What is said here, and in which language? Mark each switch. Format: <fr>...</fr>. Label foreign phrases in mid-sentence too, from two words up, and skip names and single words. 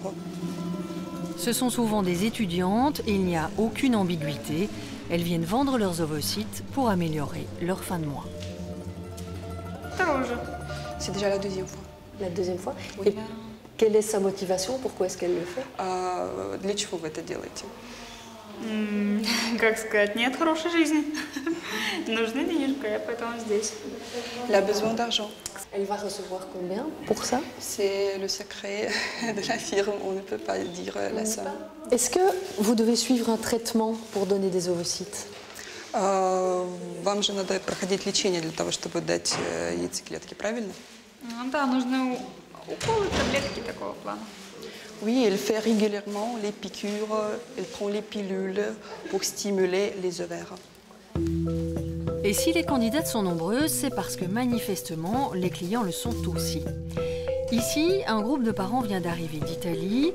<fr>Ce sont souvent des étudiantes et il n'y a aucune ambiguïté. Elles viennent vendre leurs ovocytes pour améliorer leur fin de mois. C'est déjà la deuxième fois. La deuxième fois? Oui. Et quelle est sa motivation? Pourquoi est-ce qu'elle le fait?</fr> <ru>Для чего вы это делаете? Как сказать, нет хорошей жизни. Нужны денежки, я поэтому здесь.</ru> <fr>Elle a besoin d'argent. Elle va recevoir combien pour ça? C'est le secret de la firme, on ne peut pas dire la somme. Est-ce que vous devez suivre un traitement pour donner des ovocytes?</fr> <ru>Вам же надо проходить лечение для того, чтобы дать яйцеклетки, правильно? Да, нужны уколы, таблетки такого плана.</ru> <fr>Oui, elle fait régulièrement les piqûres, elle prend les pilules pour stimuler les ovaires. Et si les candidates sont nombreuses, c'est parce que manifestement, les clients le sont aussi. Ici, un groupe de parents vient d'arriver d'Italie.</fr>